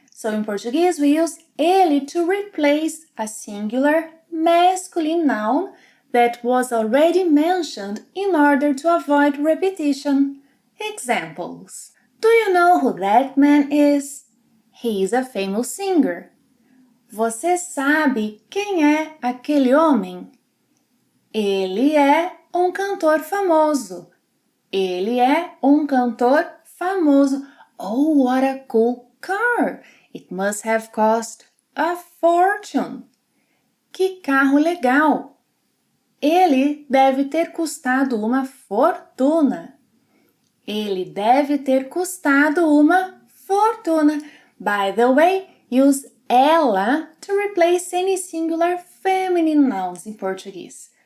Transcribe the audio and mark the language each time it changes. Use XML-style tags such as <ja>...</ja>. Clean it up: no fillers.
<en>So in Portuguese we use ele to replace a singular masculine noun that was already mentioned in order to avoid repetition. Examples. Do you know who that man is? He is a famous singer.</en> <pt>Você sabe quem é aquele homem? Ele é cantor famoso. Ele é cantor famoso.</pt> <en>Oh, what a cool car! It must have cost a fortune.</en> <pt>Que carro legal! Ele deve ter custado uma fortuna. Ele deve ter custado uma fortuna.</pt> <en>By the way, use ela to replace any singular feminine nouns in Portuguese.</en>